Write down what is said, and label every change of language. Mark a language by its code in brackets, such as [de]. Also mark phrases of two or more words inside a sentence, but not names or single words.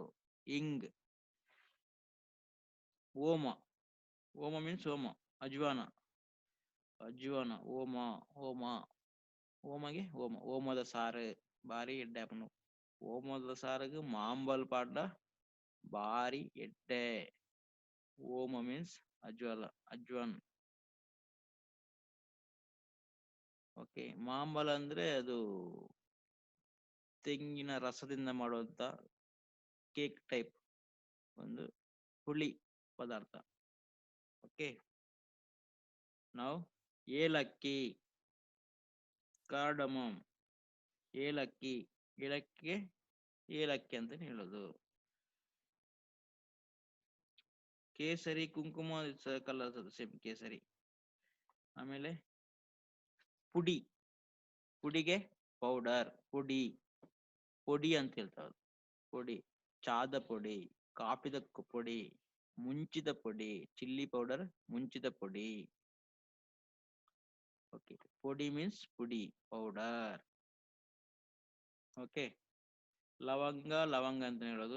[kn] ಇಂಗ್. ಓಮ, ಓಮ ಮೀನ್ಸ್ ಓಮ. ಅಜ್ವಾನ, ಅಜ್ವಾನ. ಓಮ, ಓಮ. [tcy] ಓಮಗೆ ಓಮ. ಓಮದ ಸಾರು ಬಾರಿ ಎಡ್ಡೆ ಆಪುಂಡು. ಓಮದ ಸಾರಿಗೆ ಮಾಂಬಲ್ ಪಾಡ್ಡ ಬಾರಿ ಎಡ್ಡೆ. [kn] ಓಮ ಮೀನ್ಸ್ ಅಜ್ವಾಲ, ಅಜ್ವಾನ್. ಓಕೆ, ಮಾಂಬಲ ಅಂದ್ರೆ ಅದು ತೆಂಗಿನ ರಸದಿಂದ ಮಾಡುವಂತ [en] cake type [kn] ಒಂದು ಹುಳಿ ಪದಾರ್ಥ. ಓಕೆ, ನಾವು ಏಲಕ್ಕಿ, ಕಾರ್ಡಮಮ್. ಏಲಕ್ಕಿ, ಏಲಕ್ಕಿಗೆ ಏಲಕ್ಕಿ ಅಂತ ಹೇಳೋದು. ಕೇಸರಿ, ಕುಂಕುಮ [en] colour same [kn] ಕೇಸರಿ. ಆಮೇಲೆ ಪುಡಿ, ಪುಡಿಗೆ ಪೌಡರ್. ಪುಡಿ, ಪೊಡಿ ಅಂತ ಹೇಳ್ತಾರೆ. [tcy] ಪೊಡಿ, ಚಾದ ಪೊಡಿ, ಕಾಪಿದ ಪೊಡಿ, ಮುಂಚಿದ ಪೊಡಿ. [en] chilli powder, [tcy] ಮುಂಚಿದ ಪೊಡಿ. ಓಕೆ, ಪೊಡಿ ಮೀನ್ಸ್ ಪುಡಿ, ಪೌಡರ್. [kn] ಓಕೆ, ಲವಂಗ, ಲವಂಗ ಅಂತ ಹೇಳೋದು.